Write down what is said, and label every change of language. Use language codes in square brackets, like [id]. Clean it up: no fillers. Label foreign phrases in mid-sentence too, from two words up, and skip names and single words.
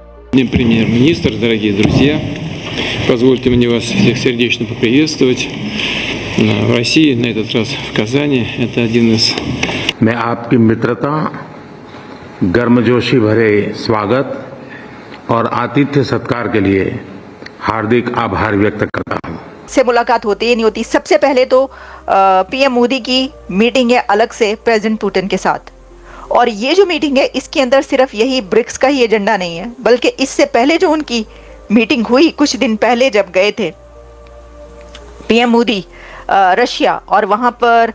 [ru] Премьер-министр, дорогие друзья, позвольте мне вас всех сердечно поприветствовать в России, на этот раз в Казани. Это один из... [hi] मैं आपकी मित्रता, गर्मजोशी भरे स्वागत और आतिथ्य सत्कार के लिए हार्दिक आभार व्यक्त करता हूं। से मुलाकात होती है नहीं होती। सबसे पहले तो पीएम मोदी की मीटिंग है अलग से प्रेसिडेंट पुतिन के साथ, और ये जो मीटिंग है इसके अंदर सिर्फ यही ब्रिक्स का ही एजेंडा नहीं है, बल्कि इससे पहले जो उनकी मीटिंग हुई कुछ दिन पहले जब गए थे पीएम मोदी रशिया, और वहां पर